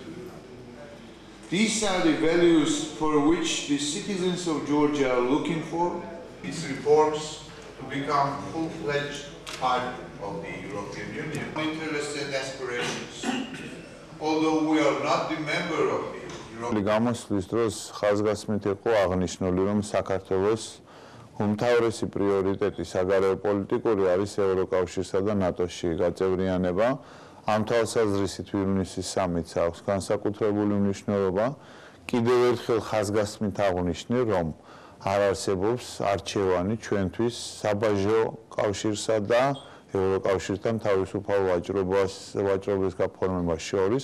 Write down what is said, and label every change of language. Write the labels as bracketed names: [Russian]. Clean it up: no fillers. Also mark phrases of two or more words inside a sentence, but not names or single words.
[English] These are the values for which the citizens of Georgia are looking for. These reforms to become full-fledged part of the European Union. Interests and aspirations. Although we are not the member of the European Union. [Georgian] გამოსვლის დროს ხაზგასმით იყო აღნიშნული, რომ საქართველოს უმთავრესი პრიორიტეტი საგარეო პოლიტიკური არის ევროკავშირსა და ნატოში გაწევრიანება. ამ თვალსაზრისით ვილნიუსის სამიტს აქვს განსაკუთრებული მნიშვნელობა. კიდევ ერთხელ ხაზგასმით აღვნიშნე, რომ არ არსებობს არჩევანი ჩვენთვის საბაჟო კავშირსა და ევროკავშირთან თავისუფალ ვაჭრობის გაფორმებას შორის.